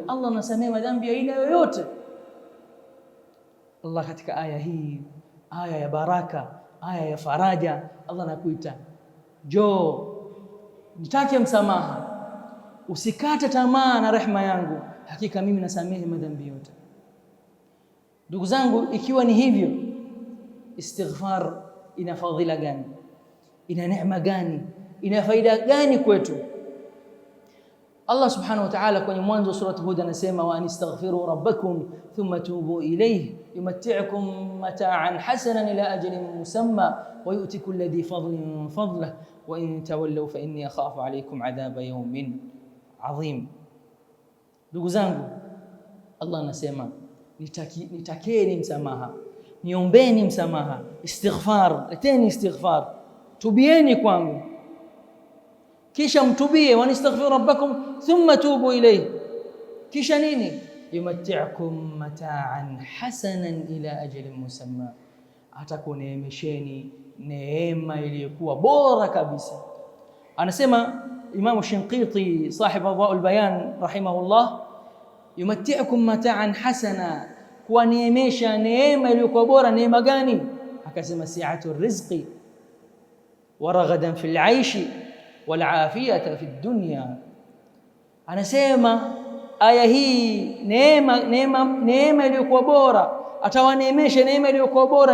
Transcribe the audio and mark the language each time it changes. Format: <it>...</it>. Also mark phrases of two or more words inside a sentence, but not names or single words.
<sw>Allah anasamehe madhambi ya aina yoyote. Allah katika aya hii, aya ya baraka, aya ya faraja, Allah anakuita njoo, nitake msamaha, usikate tamaa na rehema yangu, hakika mimi nasamehe madhambi yote. Ndugu zangu, ikiwa ni hivyo, istighfar ina fadhila gani? Ina neema gani? Ina faida gani kwetu?</sw> <ar>الله سبحانه وتعالى</ar> <sw>kwenye mwanzo wa surati Hud anasema</sw> <ar>وأن استغفروا ربكم ثم توبوا إليه يمتعكم متاعا حسنا إلى أجل مسمى ويؤت كل ذي فضل فضله وإن تولوا فإني أخاف عليكم عذاب يوم عظيم.</ar> <sw>Ndugu zangu, Allah anasema nitakeni msamaha, niombeni msamaha, istighfar, leteni istighfar, tubieni kwangu, kisha mtubie.</sw> <ar>وأن استغفروا ربكم ثم توبوا إليه,</ar> <sw>kisha nini?</sw> <ar>يمتعكم متاعا حسنا إلى أجل مسمى,</ar> <sw>atakuneemesheni neema iliyokuwa bora kabisa.</sw> <ar>Anasema Imam Shinqiti صاحب أضواء البيان رحمه الله يمتعكم متاعا حسنا,</ar> <sw>kuwaneemesha neema iliyokuwa bora. Neema gani?</sw> <ar>Akasema سعة الرزق ورغدا في العيش والعافية في الدنيا.</ar> <sw>Anasema aya hii neema iliyokuwa bora, atawaneemesha neema iliyokuwa bora.</sw>